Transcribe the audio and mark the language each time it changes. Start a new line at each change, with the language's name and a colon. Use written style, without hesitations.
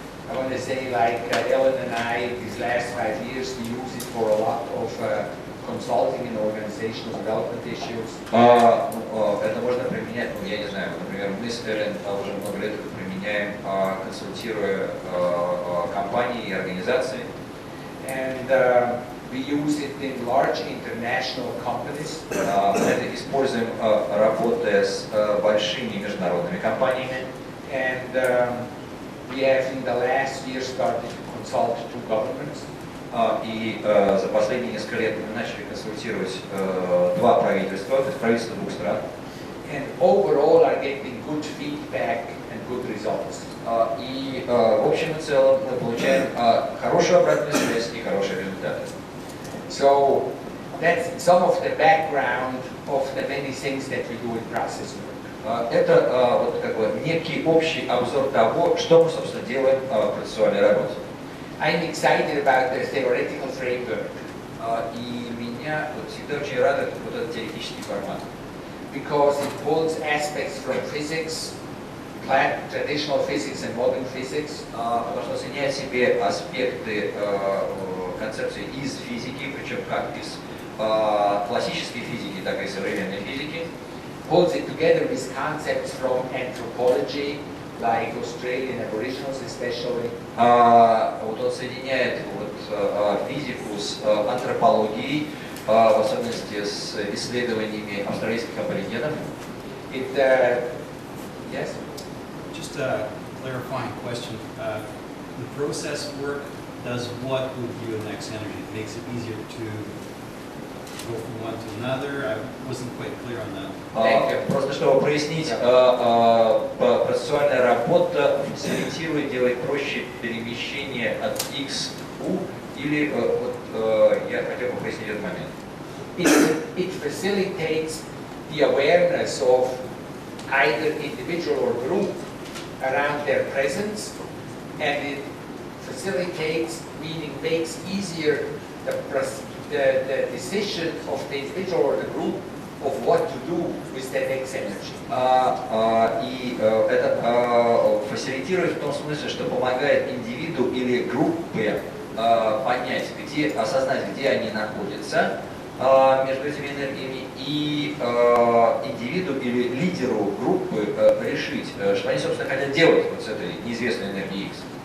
English: I want to say, like Ellen and I, these last 5 years, we use it for a lot of consulting in organizational development issues.
Russian: Это можно применять, ну, я не знаю, например, мы с Эллен уже много лет это применяем, консультируя компании и организации.
English: And we use it in large international companies.
Russian: Мы это используем, работая с большими международными компаниями.
English: And we have in the last year started to consult two governments.
Russian: И за последние несколько лет мы начали консультировать два правительства, то есть правительства двух стран.
English: And overall are getting good feedback and good results.
Russian: И в общем и целом мы получаем хорошую обратную связь и хорошие результаты.
English: So that's some of the background of the many things that we do in process work.
Russian: Это вот как бы некий общий обзор того, что мы, собственно, делаем в процессуальной работе.
English: I'm excited about the theoretical framework.
Russian: И меня вот всегда очень радует вот этот теоретический формат.
English: Because it pulls aspects from physics, traditional physics and modern physics.
Russian: Потому что соединяет в себе аспекты концепции из физики, причем как из классической физики, так и современной физики.
English: Pulls it together with concepts from anthropology, like Australian Aboriginals especially.
Russian: Вот он соединяет вот физику с антропологией, в особенности с исследованиями австралийских аборигенов.
English: Yes? Just a clarifying question. The process work does what with you and X energy? It makes it easier to go from one to another? I wasn't quite clear on that.
Russian: Просто чтобы прояснить, процессуальная работа фасилитирует, делает проще перемещение от X к U, или я хотел бы прояснить этот момент.
English: It facilitates the awareness of either individual or group around their presence, and it facilitates, meaning makes easier the decision of the individual or the group of what to do with that X energy.
Russian: И это фасилитирует в том смысле, что помогает индивиду или группе понять, осознать, где они находятся между этими энергиями, и индивиду или лидеру группы решить, что они, собственно, хотят делать вот с этой неизвестной энергией X.